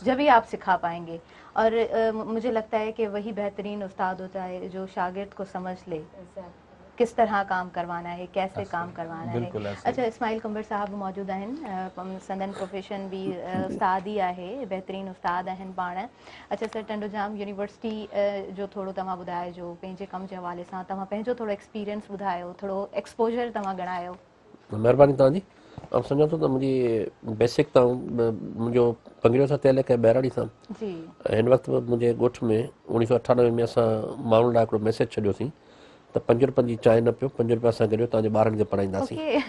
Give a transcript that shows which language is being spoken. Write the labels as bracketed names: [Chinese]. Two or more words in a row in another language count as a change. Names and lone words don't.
[Urdu] جبھی آپ سکھا پائیں گے. اور مجھے لگتا ہے کہ وہی بہترین استاد ہوتا ہے جو شاگرد کو سمجھ لے کس طرح کام کروانا ہے, کیسے کام کروانا ہے. اچھا اسماعیل کنبر صاحب موجود ہیں, سندن پروفیشن بھی استاد ہی ہے, بہترین استاد ہیں पाण. [Sindhi] अच्छा सर टंडोजाम यूनिवर्सिटी जो थोरो तव्हां ॿुधाए जो पंहिंजे कम जे हवाले सां, तव्हां पंहिंजो थोरो एक्सपीरियंस ॿुधायो, थोरो एक्सपोजर तव्हां ॻणायो. महिरबानी तव्हांजी. ऐं सम्झां थो त मुंहिंजी बेसिक त मुंहिंजो पंगिड़ियो सां थियल आहे बहिराणी सां. हिन वक़्तु मुंहिंजे ॻोठ में 1998 में असां माण्हुनि लाइ हिकिड़ो मैसेज छॾियोसीं त 5 रुपयनि जी चांहि न पियो, 5 रुपया असां गॾियो तव्हांजे ॿारनि खे पढ़ाईंदासीं.